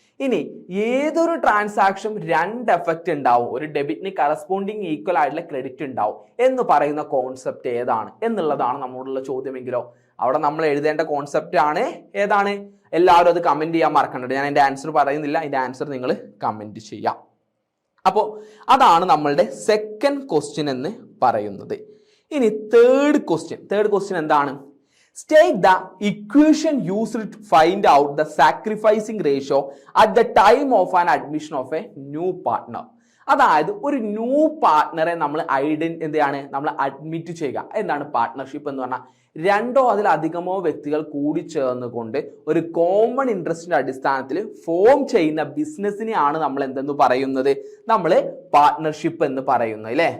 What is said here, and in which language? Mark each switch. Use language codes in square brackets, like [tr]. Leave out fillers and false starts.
[ml] ഇനി ഏതൊരു ട്രാൻസാക്ഷൻ രണ്ട് എഫക്റ്റ് ഉണ്ടാവും, ഒരു ഡെബിറ്റിന് കറസ്പോണ്ടിങ് ഈക്വൽ ആയിട്ടുള്ള ക്രെഡിറ്റ് ഉണ്ടാവും എന്ന് പറയുന്ന കോൺസെപ്റ്റ് ഏതാണ് എന്നുള്ളതാണ് നമ്മളുള്ള ചോദ്യമെങ്കിലോ അവിടെ നമ്മൾ എഴുതേണ്ട കോൺസെപ്റ്റ് ആണ് ഏതാണ്. എല്ലാവരും അത് കമന്റ് ചെയ്യാൻ മറക്കണ്ട. ഞാൻ എൻ്റെ ആൻസർ പറയുന്നില്ല, അതിൻ്റെ ആൻസർ നിങ്ങൾ കമന്റ് ചെയ്യാം. അപ്പോൾ അതാണ് നമ്മളുടെ സെക്കൻഡ് ക്വസ്റ്റ്യൻ എന്ന് പറയുന്നത്. ഇനി തേർഡ് ക്വസ്റ്റ്യൻ എന്താണ്? [en] State the equation used to find out the sacrificing ratio at the time of an admission of a new partner. [ml] അതായത് ഒരു ന്യൂ പാർട്ട്ണറെ നമ്മൾ നമ്മൾ അഡ്മിറ്റ് ചെയ്യുക. എന്താണ് പാർട്ട്ണർഷിപ്പ് എന്ന് പറഞ്ഞാൽ? രണ്ടോ അതിലധികമോ വ്യക്തികൾ കൂടി ചേർന്നുകൊണ്ട് ഒരു കോമൺ ഇൻട്രസ്റ്റിന്റെ അടിസ്ഥാനത്തിൽ ഫോം ചെയ്യുന്ന ബിസിനസ്സിനെയാണ് നമ്മൾ എന്തെന്ന് പറയുന്നത്, നമ്മൾ പാർട്ട്ണർഷിപ്പ് എന്ന് പറയുന്നത് അല്ലേ.